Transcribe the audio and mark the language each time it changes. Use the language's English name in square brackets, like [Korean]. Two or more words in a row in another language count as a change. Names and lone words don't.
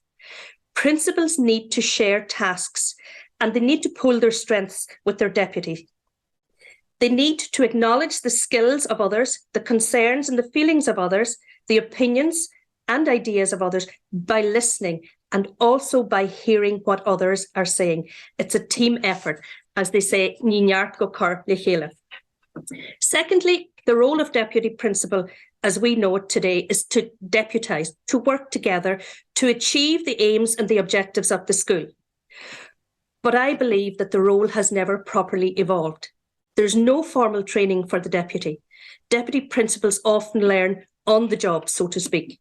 [English] Principals need to share tasks and they need to pool their strengths with their deputy. They need to acknowledge the skills of others, the concerns and the feelings of others, the opinions and ideas of others by listening and also by hearing what others are saying. It's a team effort, as they say, [Irish] ní neart go cur le chéile. [English] Secondly, the role of deputy principal, as we know it today, is to deputise, to work together to achieve the aims and the objectives of the school. But I believe that the role has never properly evolved. There's no formal training for the deputy. Deputy principals often learn on the job, so to speak.